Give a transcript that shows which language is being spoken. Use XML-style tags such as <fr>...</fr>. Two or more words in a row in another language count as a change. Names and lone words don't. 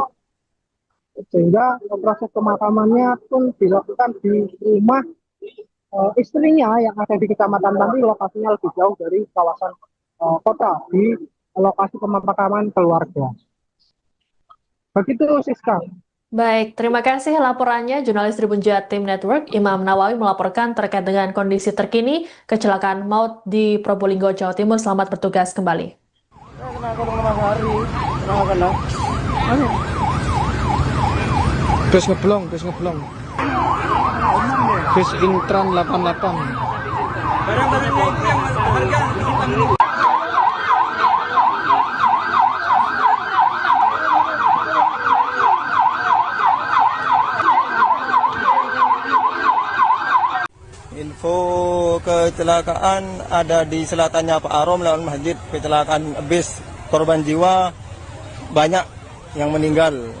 <id>Sehingga proses pemakamannya pun dilakukan di rumah istrinya yang ada di Kecamatan Panti, lokasinya lebih jauh dari kawasan kota, di lokasi pemakaman keluarga. Begitu, Siska. Baik, terima kasih laporannya jurnalis Tribun Jatim Network, Imam Nawawi melaporkan terkait dengan kondisi terkini kecelakaan maut di Probolinggo, Jawa Timur. Selamat bertugas kembali. Bus ngeblong. Bus Intran 88. Info kecelakaan ada di selatannya Pak Arom lawan masjid, kecelakaan bis, korban jiwa banyak yang meninggal.</id>